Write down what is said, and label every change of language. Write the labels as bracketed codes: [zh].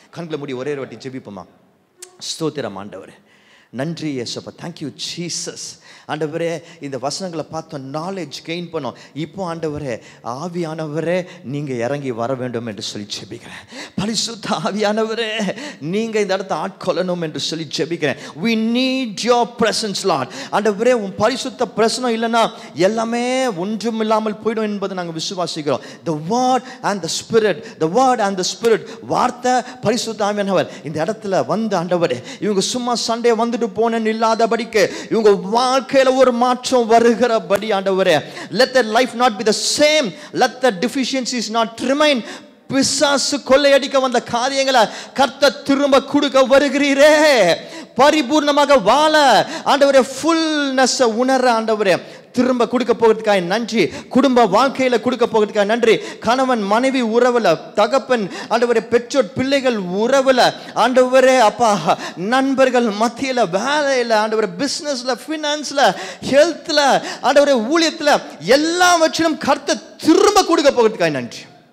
[ta] கண்களை மூடி ஒரே வாட்டி ஜெபிப்போமா? ஸ்தோத்திரம் ஆண்டவரே, நன்றி இயேசுப்பா, தேங்க்யூ ஜீசஸ். ஆண்டவரே, இந்த வசனங்களை பார்த்தோம், நாலேஜ் கெயின் பண்ணோம். இப்போ ஆண்டவரே, ஆவியானவரே நீங்கள் இறங்கி வர வேண்டும் என்று சொல்லி ஜெபிக்கிறேன். பரிசுத்த ஆவியானவரே நீங்கள் இந்த இடத்த ஆட்கொள்ளணும் என்று சொல்லி ஜெபிக்கிறேன். [en] we need your presence Lord. [ta] ஆண்டவரே, உன் பரிசுத்த பிரசனம் இல்லைன்னா எல்லாமே ஒன்றும் இல்லாமல் போய்டும் என்பதை நாங்கள் விசுவாசிக்கிறோம். [en] the word and the spirit, [ta] the word and the spirit, வார்த்தை பரிசுத்த ஆவியானவர் இந்த இடத்துல வந்து ஆண்டவரே, இவங்க சும்மா சண்டே வந்துட்டு போனேன்னு இல்லாதபடிக்கு இவங்க வாழ்க்கையில ஒரு மாற்றம் வருகிறபடி ஆண்டவரே, [en] let their life not be the same, let the deficiencies not remain. [ta] பிசாசு கொள்ளையடிக்க வந்த காரியங்களை கர்த்தர் திரும்ப கொடுக்க வருகிறீரே, பரிபூர்ணமாக வாழ ஆண்டவரே, ஃபுல்னஸ் உணர ஆண்டவரே திரும்ப கொடுக்க போகிறதுக்காக நன்றி. குடும்ப வாழ்க்கையில கொடுக்க போகிறதுக்காக நன்றி. கணவன் மனைவி உறவுல, தகப்பன் ஆண்டவரே, பெற்றோர் பிள்ளைகள் உறவுல ஆண்டவரே, அப்பா நண்பர்கள் மத்தியில, வேலையில ஆண்டவரே, பிசினஸ்ல, ஃபினான்ஸ்ல, ஹெல்த்ல ஆண்டவரே, ஊழியத்துல எல்லாவற்றிலும் கர்த்தர் திரும்ப கொடுக்க போகிறதுக்காக நன்றி.